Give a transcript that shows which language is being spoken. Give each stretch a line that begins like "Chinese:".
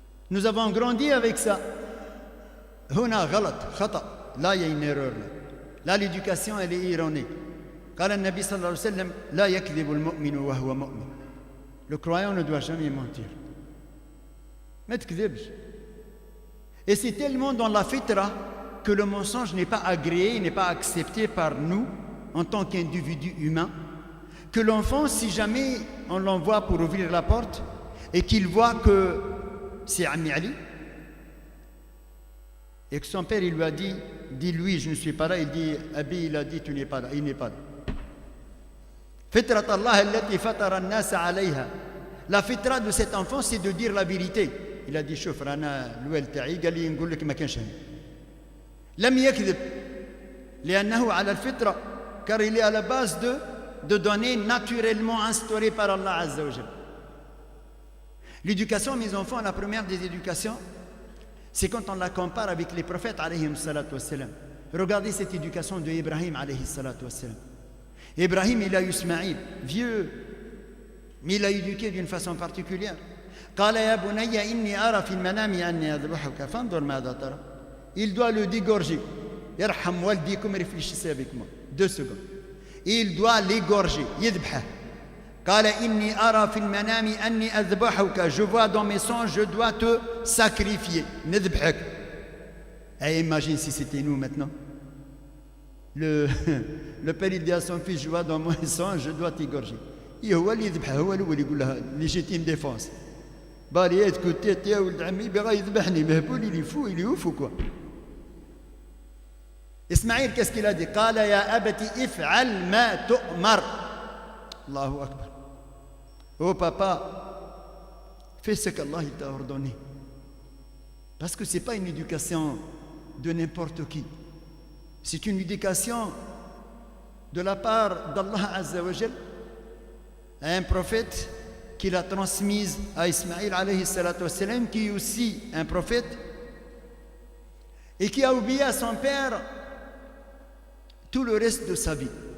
French: Nous avons grandi avec ça.
Arabic: Huna غلط, khata.
French: Là, il y a une erreur. Là, l'éducation, elle est erronée.
Arabic: قال النبي صلى الله عليه وسلم لا يكذب المؤمن وهو مؤمن.
French: Le croyant ne doit jamais mentir. Mais tu ne Et c'est tellement dans la fitra que le mensonge n'est pas agréé, n'est pas accepté par nous en tant qu'individu humain, que l'enfant, si jamais on l'envoie pour ouvrir la porte et qu'il voit que c'est Ami Ali, et que son père il lui a dit, dis-lui je ne suis pas là, il dit, Abi il a dit tu n'es pas là, il n'est pas là.
Arabic: Fitrat Allah allati fatara an-nas alayha.
French: La fitra de cet enfant c'est de dire la vérité. Il a dit
Arabic: شوف رانا الوالد تاعي قال لي نقول لك ما كانش هنا. لم يكذب لأنه على الفطرة
French: car il est à la base de donner naturellement instauré par Allah Azza wa Jal. L'éducation, mes enfants, la première des éducations, c'est quand on la compare avec les prophètes alayhim salatu wassalam. Regardez cette éducation de Ibrahim alayhi salatu wassalam. Ibrahim, il a eu Ismaïl, vieux, mais il l'a éduqué d'une façon particulière.
Arabic: قال يا بني إني أرى في المنام أني أذبحك فانظر ماذا ترى.
French: Il doit le dégorger.
Arabic: يرحم والديكم
French: réfléchissez avec moi 2 secondes. Il doit l'égorger يذبحه.
Arabic: قال إني أرى في المنام أني أذبحك.
French: Je vois dans mes songes, je dois te sacrifier.
Arabic: نذبحك.
French: Et imagine si c'était nous maintenant. Le père il dit à son fils, je vois dans mes songes, je dois t'égorger.
Arabic: هو اللي يذبحه هو اللي يقول لها légitime défense. بالي تكوتيت يا ولد عمي بغا يذبحني مهبول
French: il est fou il est ouf ou quoi. Ismaïl qu'est-ce qu'il a dit
Arabic: قال يا أبتي افعل ما تؤمر. الله أكبر.
French: Oh papa, fais ce qu'Allah t'a ordonné. Parce que ce n'est pas une éducation de n'importe qui. C'est une éducation de la part d'Allah Azza wa Jal à un prophète qui l'a transmise à Ismaïl alayhi salatu wassalam, qui est aussi un prophète et qui a oublié à son père tout le reste de sa vie.